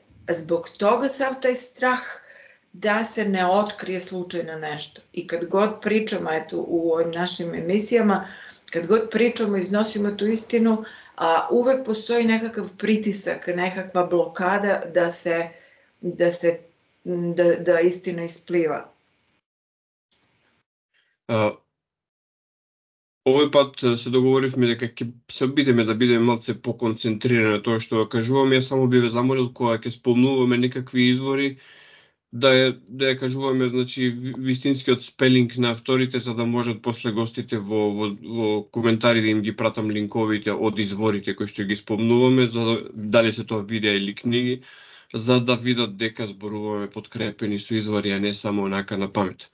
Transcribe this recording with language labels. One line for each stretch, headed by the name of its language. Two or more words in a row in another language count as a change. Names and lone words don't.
Serbian: Zbog toga sav taj strah da se ne otkrije slučajno nešto. I kad god pričamo, eto, u ovim našim emisijama, kad god pričamo, iznosimo tu istinu, uvek postoji nekakav pritisak, nekakva blokada da istina ispliva.
Macedonian: Овој пат се договоривме дека ќе се обидеме да бидеме малце поконцентрирани на тоа што кажуваме. Јас само би ве замолил кога ќе спомнуваме некакви извори да ја кажуваме, значи, вистинскиот спелинг на авторите, за да можат после гостите во коментари да им ги пратам линковите од изворите кои што ги спомнуваме, дали се тоа видеа или книги, за да видат дека зборуваме подкрепени со извори, а не само онака на памет.